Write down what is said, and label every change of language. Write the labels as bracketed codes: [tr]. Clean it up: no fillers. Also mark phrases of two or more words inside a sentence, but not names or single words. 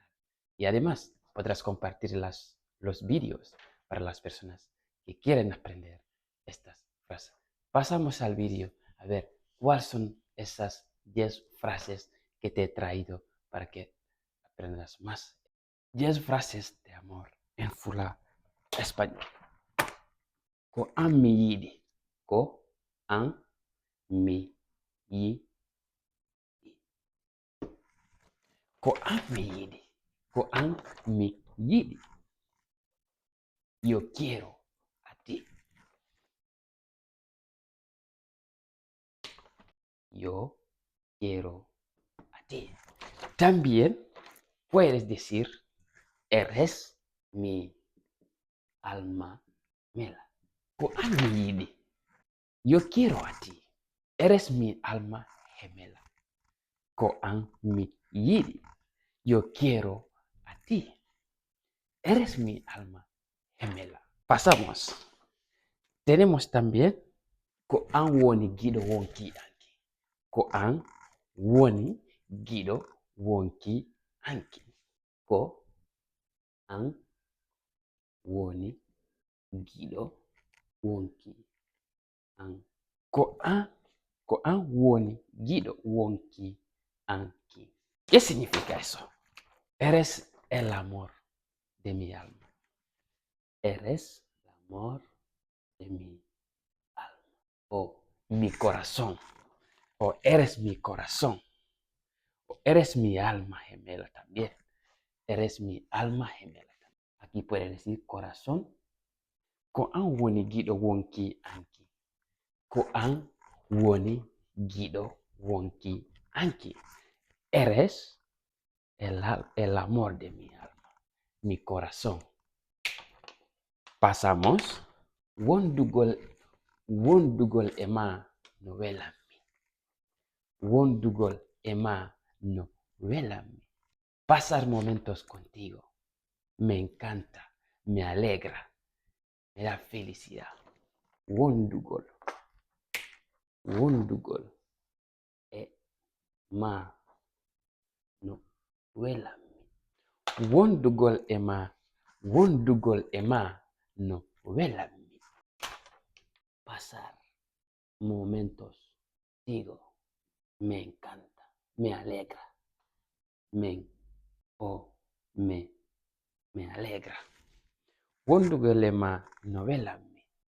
[es] Y además podrás compartir los vídeos para las personas que quieren aprender estas frases. Pasamos al vídeo a ver cuáles son esas 10 frases que te he traído para que aprendas más. 10 frases de amor en fula español. [ff] Ko an mi yiɗi. Ko an mi yiɗi. Ko an mi yiɗi. Ko an mi yiɗi. [es] Yo quiero a ti. Yo quiero a ti. También puedes decir, eres mi alma gemela. [ff] Ko an mi yiɗi. [es] Yo quiero a ti. Eres mi alma gemela. [ff] Ko an mi yiɗi. [es] Yo quiero a ti. Eres mi alma gemela. Pasamos. Tenemos también [ff] ko an woni giɗo wonki anki. Ko an woni giɗo wonki anki. Ko an woni giɗo wonki anki. Ko an woni giɗo wonki anki. [es] ¿Qué significa eso? Eres el amor de mi alma. Eres el amor de mi alma. O mi corazón. O eres mi corazón. O eres mi alma gemela también. Eres mi alma gemela. Aquí puede decir corazón. [ff] Ko an woni giɗo wonki anki. Ko an woni giɗo wonki anki. [es] Eres el amor de mi alma, mi corazón. Pasamos. [ff] Wondugol ema no welanmi. Wondugol ema no welanmi. [es] Pasar momentos contigo me encanta, me alegra, me da felicidad. [ff] Wondugol ema no welanmi. Wondugol ema no welanmi. [es] Pasar momentos contigo me encanta, me alegra, me alegra. [ff] Wondugol ema no welanmi.